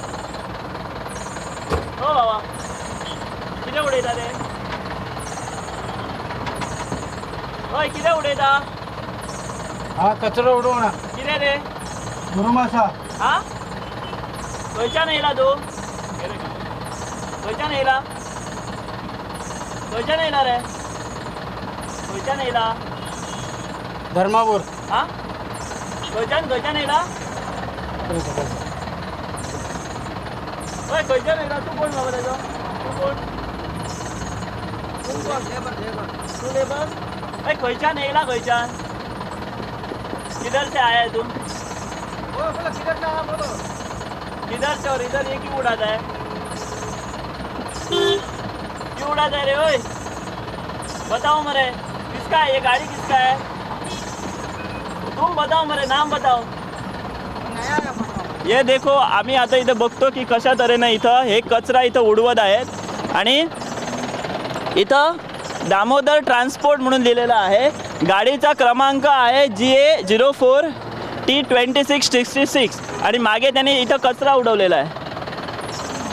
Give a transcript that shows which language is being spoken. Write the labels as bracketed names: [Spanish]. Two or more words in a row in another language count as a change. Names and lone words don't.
[Konkani] हो बाबा, किती उडयता रे? होय, किती उडयता? हा कचरा उडवणा किती रे? मुरुमासा हा? खंयच्यान येयला तू? खंयच्यान येयला? खंयच्यान येयला रे? खंयच्यान येयला? धर्मापूर हा? खंयच्यान येयला? होय, खंयच्यान येयला? तू कोण बाबा त्याचो? तू कोण? तू लेबर? होय, खंयच्यान येयला? खंयच्यान? [Hindi] किधर से आया है तुम? किधर से और इधर ये क्यों उड़ाता है? क्यों उड़ाता है रे? ओए बताओ मरे, किसका है ये गाड़ी? किसका है? तुम बताओ मरे, नाम बताओ। ये देखो, [Marathi] आम्ही आता इथं बघतो की कशा तऱ्हेनं इथं हे कचरा इथं उडवत आहेत आणि इथं दामोदर ट्रान्सपोर्ट म्हणून लिहिलेलं आहे। गाडीचा क्रमांक आहे GA04 T2666 आणि मागे त्याने इथं कचरा उडवलेला आहे।